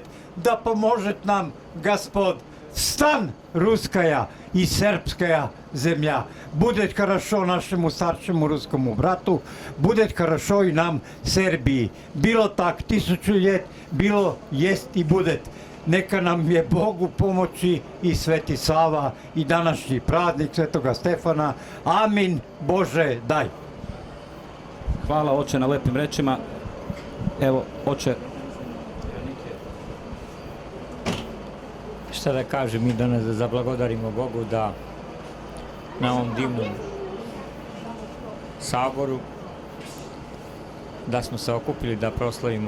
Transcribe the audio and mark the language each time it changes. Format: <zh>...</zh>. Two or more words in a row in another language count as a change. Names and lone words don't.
<ru>Да поможет нам Господь. Встань, русская и сербская земля. Будет хорошо нашему старшему русскому брату, будет хорошо и нам Сербии. Било так 1000 лет, било, есть и будет.</ru> <sr>Neka nam je Bog u pomoći i Sveti Sava i današnji praznik Svetoga Stefana. Amin, Bože, daj. Hvala oče na lepim rečima. Evo, oče. Šta da kažem, mi danas da zablagodarimo Bogu da na ovom divnom saboru da smo se okupili da proslavimo</sr>